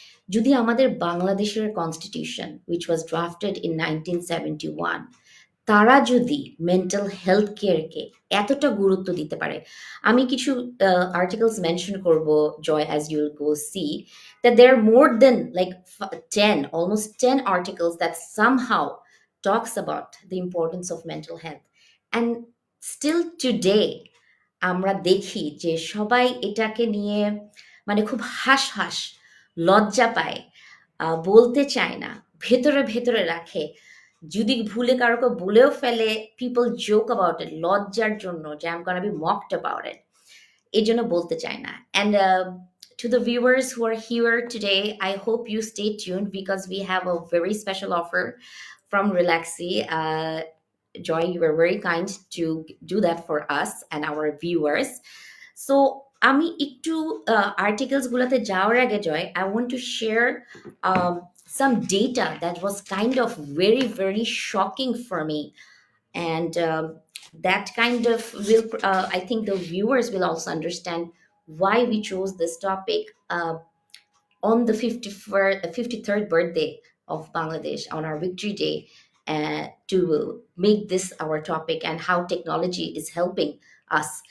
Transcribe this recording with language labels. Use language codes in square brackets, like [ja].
[bn] যদি আমাদের বাংলাদেশের constitution, [en] which was drafted in 1971, [bn] তারা যদি মেন্টাল হেলথ কেয়ারকে এতটা গুরুত্ব দিতে পারে, আমি কিছু আর্টিকেলস মেনশন করব, [en] Joy, as you'll go see that there are more than like 10, almost 10 articles that somehow talks about the importance of mental health. And still today [bn] আমরা দেখি যে সবাই এটাকে নিয়ে মানে খুব হাস হাস, লজ্জা পায়, বলতে চায় না, ভেতরে ভেতরে রাখে। যদি ভুলে কারোকে বলেও ফেলে, [en] people joke about it [bn] লজ্জার জন্য, যে [en] I am gonna be mocked about it, [bn] এই জন্য বলতে চায় না। [en] And to the viewers who are here today, I hope you stay tuned because we have a very special offer from Relaxy. Joy, you were very kind to do that for us and our viewers. So [bn] আমি একটু articles গুলোতে যাওয়ার আগে জয়, [en] I want to share um, some data that was kind of very very shocking for me, and that kind of will I think the viewers will also understand why we chose this topic on the 53rd birthday of Bangladesh, on our victory day, to make this our topic and how technology is helping us.